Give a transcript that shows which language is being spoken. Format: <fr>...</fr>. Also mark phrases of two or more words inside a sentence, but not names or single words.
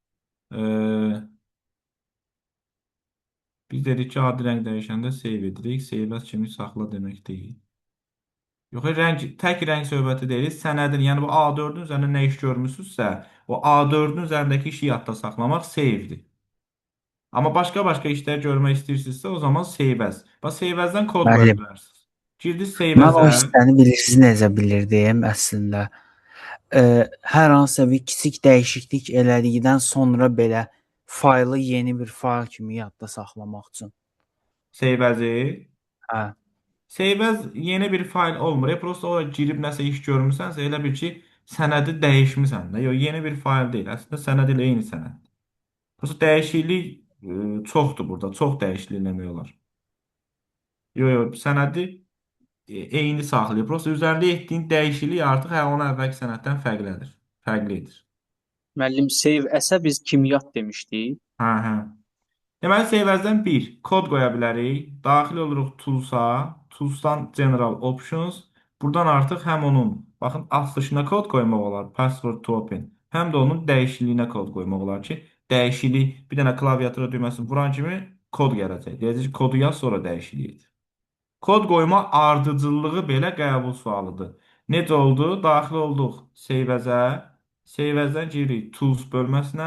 <az>Biz dedik ki, adi rəng dəyişəndə save edirik.</az> <en>Save as</en> <az>kimi saxla demək deyil. Yox, tək rəng söhbəti deyil. Sənədin, yəni bu A4-ün üzərində nə iş görmüsünüzsə, o A4-ün üzərindəki işi yadda saxlamaq save'dir. Amma başqa işlər görmək istəyirsinizsə, o zaman</az> <en>save as.</en> <az>Bax,</az> <en>save as-dən</en> <az>kod qoya Müəllim, bilərsiniz. Girdiniz save mən o as-ə. hissəni bilirsiniz necə bilirdim əslində. Hər hansısa bir kiçik dəyişiklik elədikdən sonra belə faylı yeni bir fayl kimi yadda saxlamaq üçün.</az> <en>Save as-i.</en> <az>Hə.</az> <en>Save as</en> <az>yeni bir fayl olmur. Prosta ora girib nəsə iş görmüsənsə, elə bil ki, sənədi dəyişmisən də. Yox, yeni bir fayl deyil. Əslində sənəd ilə eyni sənəd. Prosta dəyişiklik çoxdur burada. Çox dəyişiklik eləmək olar. Yox, sənədi eyni saxlayır. Prosta üzərində etdiyin dəyişiklik artıq hə onun əvvəlki sənəddən fərqlidir. Müəllim,</az> <en>save as-ə</en> <az>biz kimyat demişdik. Hə. Deməli, save-as-dən bir kod qoya bilərik. Daxil oluruq Tools-a. Tools-dan</az> <en>General Options.</en> <az>Buradan artıq həm onun, baxın, açılışına kod qoymaq olar,</az> <en>password to open.</en> <az>Həm də onun dəyişikliyinə kod qoymaq olar ki, dəyişiklik bir dənə klaviatura düyməsini vuran kimi kod gələcək. Deyəcək ki, kodu yaz, sonra dəyişiklik et. Kod qoyma ardıcıllığı belə qəbul sualıdır. Necə oldu? Daxil olduq Save-as-ə. Save-as-dən giririk Tools bölməsinə.</az>